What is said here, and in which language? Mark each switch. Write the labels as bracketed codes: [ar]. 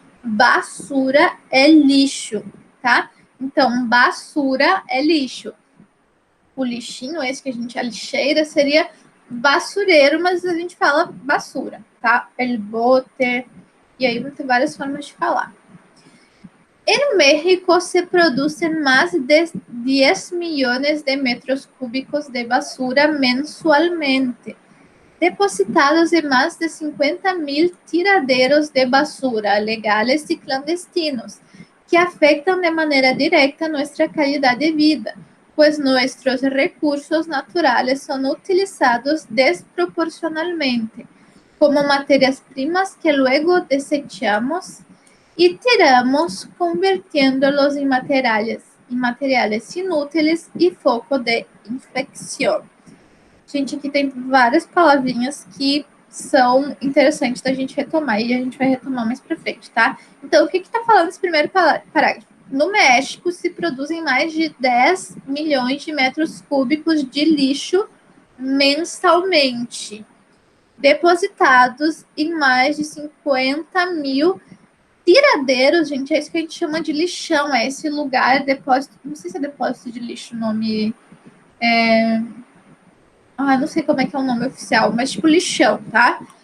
[pt] Basura é lixo, tá? Então, basura é lixo. O lixinho, esse que a lixeira, seria basureiro, mas a gente fala basura, tá? El bote, e aí tem várias formas de falar. [es] En México se producen más de 10 millones de metros cúbicos de basura mensualmente, depositados en más de 50,000 tiraderos de basura legales y clandestinos, que afectan de manera directa nuestra calidad de vida, pues nuestros recursos naturales son utilizados desproporcionalmente como materias primas que luego desechamos e tiramos, convirtiendo-los [pt] em materiais inúteis e foco de infecção. Gente, aqui tem várias palavrinhas que são interessantes da gente retomar e a gente vai retomar mais para frente, tá? Então, o que está falando esse primeiro parágrafo? No México, se produzem mais de 10 milhões de metros cúbicos de lixo mensalmente, depositados em mais de 50,000 tiradeiros, gente, é isso que a gente chama de lixão, é esse lugar, depósito, não sei se é depósito de lixo o nome, não sei como é que é o nome oficial, mas tipo lixão, tá?